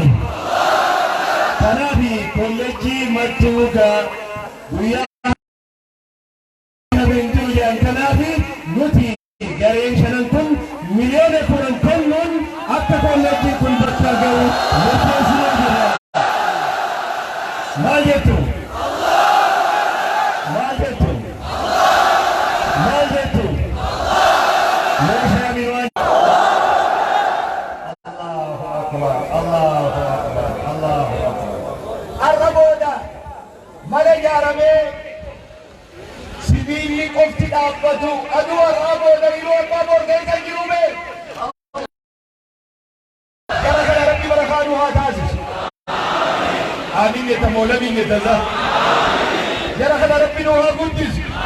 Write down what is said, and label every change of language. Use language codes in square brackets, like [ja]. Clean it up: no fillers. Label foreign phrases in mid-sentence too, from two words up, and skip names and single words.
[om] Kanaafi kolleejjii Mattuugaa guyyaa kabajuu jedhan kanaafi nuti gareen shanan kun miliyoona 10 kennuun akka kolleejjiin kun bakka ga'u murteessinee jirra. Maal jettu? Maal jettu? Maal jettu? Meeshaa biraan. [ar] الله أكبر. الله أكبر. الله أكبر. [om] Har'a booda mana ijaaramee sibiilli qofti dhaabbatu aduu har'aa booda yeroo abbaa boorgee kan jiruume gara kana rabbi barakaaduu haa taasisu. Amiin yetamoo labiin yetazaa. Gara kana rabbi nu haa guddisu.